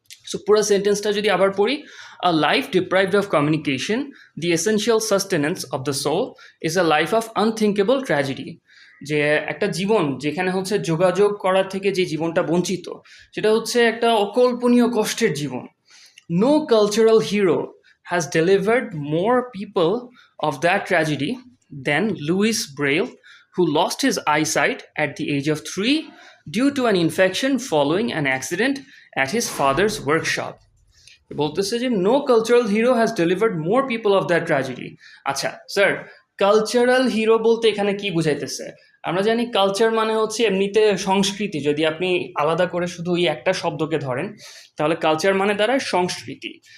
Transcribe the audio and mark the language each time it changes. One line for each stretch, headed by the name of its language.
Bangla: So পুরো সেন্টেন্সটা যদি আবার পড়ি,
English: a life deprived of communication, the essential sustenance of the soul is a life of unthinkable tragedy,
Bangla: যে একটা জীবন যেখানে হচ্ছে যোগাযোগ করার থেকে যে জীবনটা বঞ্চিত, সেটা হচ্ছে একটা অকল্পনীয় কষ্টের জীবন।
English: No cultural hero has delivered more people of that tragedy than Louis Braille, who lost his eyesight at the age of 3 due to an infection following an accident at his father's workshop.
Bangla: বলতেছে যে
English: No cultural hero has delivered more people of that tragedy.
Bangla: আচ্ছা sir, cultural hero বলতে এখানে কি বুঝাইতেছে? আমরা জানি culture মানে হচ্ছে এমনিতে সংস্কৃতি। যদি আপনি আলাদা করে শুধু ওই একটা শব্দকে ধরেন তাহলে কালচার মানে দাঁড়ায় সংস্কৃতি।